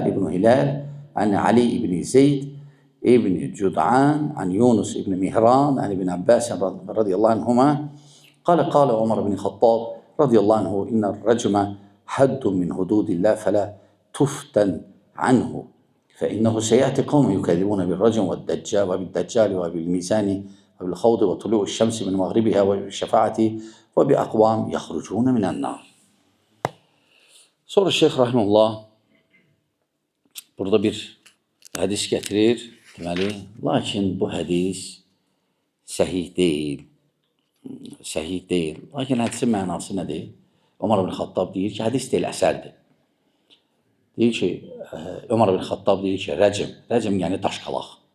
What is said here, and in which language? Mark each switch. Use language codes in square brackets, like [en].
[ar] Hilal an Ali İbn Zeyd İbn Cud'an an Yunus İbn Mihran an İbn Abbas radıyallahu anhuma قال عمر بن الخطاب رضي الله عنه إن الرجم حد من حدود الله فلا تفتن عنه فإنه سيأتي قوم يكذبون بالرجم والدجال وبالدجال وبالميزان وبالخوض وطلوع الشمس من مغربها وبالشفاعة وبأقوام يخرجون من النار. [az] Sonra Şeyh Rahimullah burada bir hadis getirir. Deməli, lakin bu hadis səhih deyil. Səhih deyil. Lakin hədisin mənası nədir? Ömər ibn Xattab deyir ki, hədis deyil, əsərdir. Deyir ki, Ömər ibn Xattab deyir ki, rəcim yəni daşqalaq.